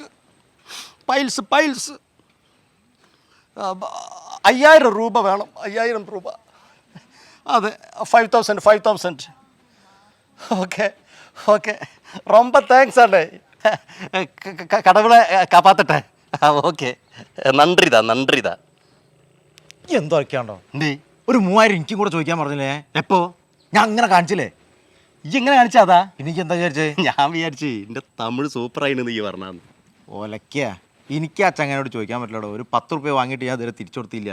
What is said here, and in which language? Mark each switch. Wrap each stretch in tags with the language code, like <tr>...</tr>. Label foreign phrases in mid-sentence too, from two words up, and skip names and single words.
<ta>பைல்ஸ் 5000 ரூபாய் வேணும். 5000 ரூபாய். அது 5000. ஓகே ஓகே, ரொம்ப தேங்க்ஸ் அண்ணே. கடவுளை காப்பாற்றட்டேன்.</ta> <ml>ഓക്കെ, നന്ദിതാ. എന്തൊക്കെയാണ്ടോ എന്തേ? ഒരു 3000 എനിക്കും കൂടെ ചോദിക്കാൻ പറഞ്ഞില്ലേ? എപ്പോ? ഞാൻ അങ്ങനെ കാണിച്ചില്ലേ? ഈ എങ്ങനെ കാണിച്ചാതാ? എനിക്ക് എന്താ വിചാരിച്ചേ? ഞാൻ വിചാരിച്ചു എൻ്റെ തമിഴ് സൂപ്പറായിന്ന് നീ പറഞ്ഞാന്ന്. ഓലക്ക എനിക്ക് ആ ചങ്ങനോട് ചോദിക്കാൻ പറ്റില്ലടോ. ഒരു 10 റുപ്യ വാങ്ങിയിട്ട് ഞാൻ ഇതുവരെ തിരിച്ചു കൊടുത്തില്ല.</ml>